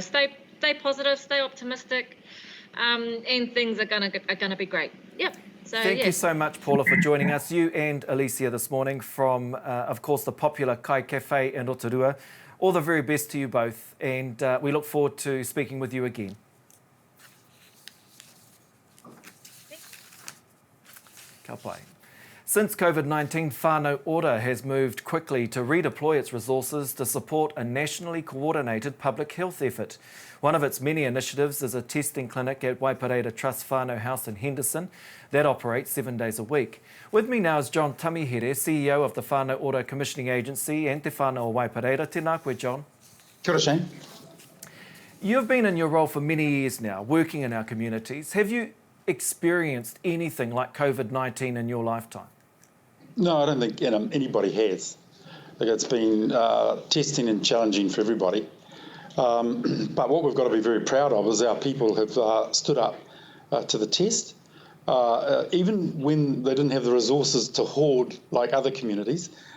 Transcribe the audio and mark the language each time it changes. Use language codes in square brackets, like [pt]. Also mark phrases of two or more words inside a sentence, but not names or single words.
[en] Stay positive, stay optimistic, and things are gonna be great. Yep. So, Thank you so much, Paula, for joining us, you and Alicia, this morning from, of course, the popular Kai Cafe in Rotorua. All the very best to you both, and we look forward to speaking with you again. [mi] Ka pai. [en] Since COVID-19, whānau ora has moved quickly to redeploy its resources to support a nationally coordinated public health effort. One of its many initiatives is a testing clinic at Waipareira Trust Whānau House in Henderson that operates 7 days a week. With me now is John Tamihere, CEO of the Whānau Ora Commissioning Agency and Te Whānau o Waipareira. [mi] Tēnā koe, [en] John. [mi] Kia ora, Shane. [en] You've been in your role for many years now, working in our communities. Have you experienced anything like COVID-19 in your lifetime? No, I don't think anybody has. It's been testing and challenging for everybody. But what we've got to be very proud of is our people have stood up to the test, even when they didn't have the resources to hoard like other communities.